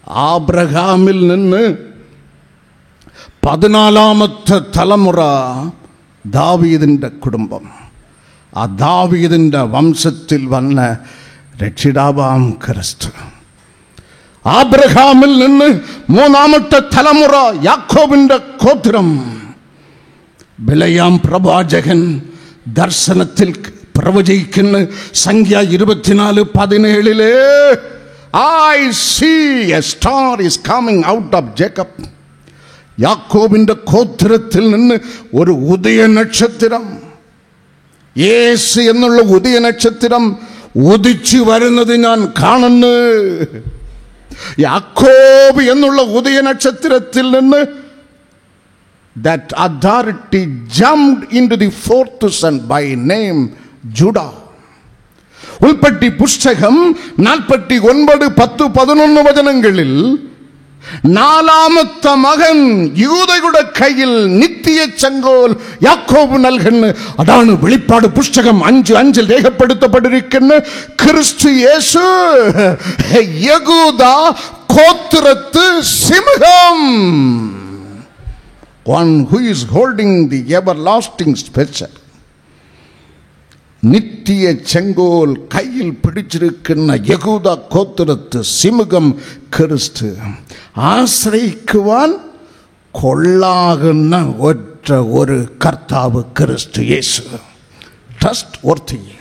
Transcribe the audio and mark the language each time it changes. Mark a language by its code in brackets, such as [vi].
[ml] ആബ്രഹാമിൽ നിന്ന് 14ാമത്തെ തലമുറ ദാവീദിൻ്റെ കുടുംബം. ആ ദാവീദിൻ്റെ വംശത്തിൽ വന്ന രക്ഷിതാവാം ക്രിസ്തു. ആബ്രഹാമിൽ നിന്ന് 3ാമത്തെ തലമുറ യാക്കോബിന്റെ ഗോത്രം. ബിലയാം പ്രവാചകൻ ദർശനത്തിൽ പ്രവചിക്കുന്ന സംഖ്യ 24:17 [en] I see a star is coming out of Jacob. [ml] യാക്കോബിന്റെ ഗോത്രത്തിൽ നിന്ന് ഒരു ഉദയ നക്ഷത്രം, യേശു എന്നുള്ള ഉദയ നക്ഷത്രം ഉദിച്ചു വരുന്നത് ഞാൻ കാണുന്നു. യാക്കോബ് എന്നുള്ള ഉദയ നക്ഷത്രത്തിൽ നിന്ന് [en] that authority jumped into the fourth son by name Judah. [ml] ഉൽപ്പത്തി പുസ്തകം 49-10-11 വചനങ്ങളിൽ 4ാമത്തെ മകൻ യൂദയുടെ കയ്യിൽ നിത്യ ചെങ്കോൽ യാക്കോബ് നൽകുന്നു. അതാണ് വെളിപ്പാട് പുസ്തകം 5:5 രേഖപ്പെടുത്തപ്പെട്ടിരിക്കുന്ന ക്രിസ്തു യേശു യഹൂദ ഗോത്രത്ത് സിംഹം. [en] One who is holding the everlasting scepter. [ml] നിത്യ ചെങ്കോൽ കയ്യിൽ പിടിച്ചിരിക്കുന്ന യഹൂദ ഗോത്രത്ത് സിംഹം ക്രിസ്തു. ആശ്രയിക്കുവാൻ കൊള്ളാകുന്ന ഒറ്റ ഒരു കർത്താവ് ക്രിസ്തു യേശു. ട്രസ്റ്റ്വർത്തി.